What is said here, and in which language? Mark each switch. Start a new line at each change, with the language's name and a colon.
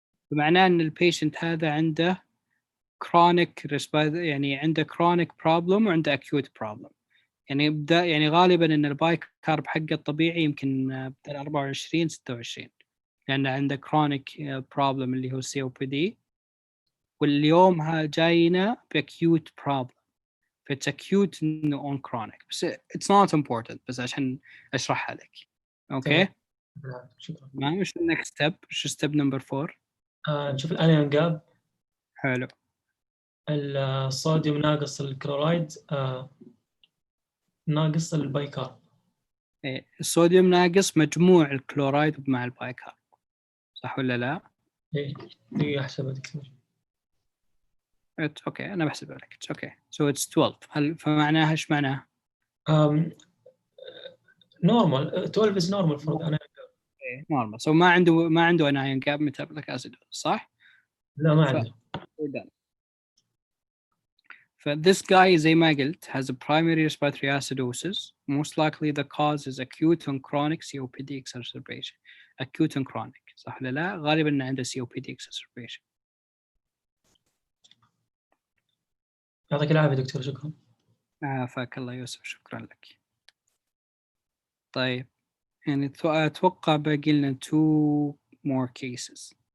Arabic: بمعناه ان البيشنت هذا عنده chronic يعني عنده chronic problem وعنده acute problem يعني يعني غالبا ان الباي كارب حقه الطبيعي يمكن بدل 24 26 لان عنده chronic problem اللي هو COPD واليوم جاينا acute problem فإتس acute إنه on chronic بس
English: it's not important
Arabic: بس عشان أشرحها لك أوكي تمام. شكرا. ما مش next step شو step number 4 نشوف الانيون جاب. حلو الصوديوم ناقص الكلورايد ناقص البايكارب. إيه. الصوديوم ناقص مجموع الكلورايد مع البايكارب صح ولا لا؟ ايه دقيقة احسبها دكتور. اوكي انا بحسبها لك اوكي
English: so it's 12
Arabic: فمعناها ايش معناها؟
English: Normal 12 is normal for انا.
Arabic: نورمال سو ما عنده انايون جاب ميتابوليك اسيد صح؟ لا ما عنده.
English: This guy
Arabic: زي ما قلت
English: has a primary respiratory acidosis. Most likely the cause is acute and chronic COPD exacerbation. Acute and chronic
Arabic: صح ولا لا؟ غالبا إنه عنده COPD exacerbation. يعطيك العافية دكتور. شكرا. عافاك الله يوسف شكرا لك. طيب يعني أتوقع باقي لنا 2 more cases.